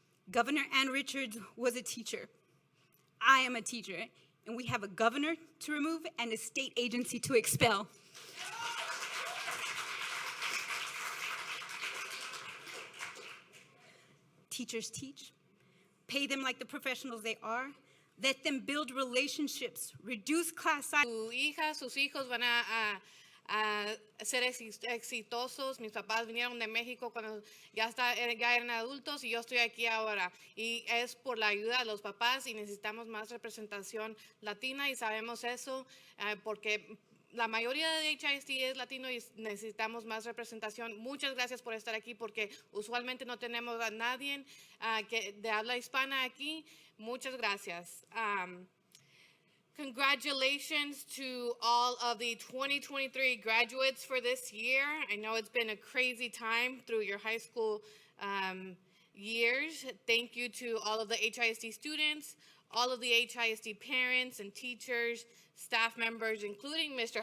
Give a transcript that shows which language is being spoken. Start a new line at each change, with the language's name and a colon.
English: Governor Ann Richards was a teacher. I am a teacher, and we have a governor to remove and a state agency to expel. Teachers teach. Pay them like the professionals they are. Let them build relationships, reduce class size.
Spanish: Su hija, sus hijos van a ser exitosos. Mis papás vinieron de México cuando ya eran adultos y yo estoy aquí ahora. Y es por la ayuda de los papás y necesitamos más representación latina y sabemos eso porque la mayoría de HISD es latino y necesitamos más representación. Muchas gracias por estar aquí porque usualmente no tenemos a nadie de habla hispana aquí. Muchas gracias.
English: Congratulations to all of the 2023 graduates for this year. I know it's been a crazy time through your high school years. Thank you to all of the HISD students, all of the HISD parents and teachers, staff members, including Mr.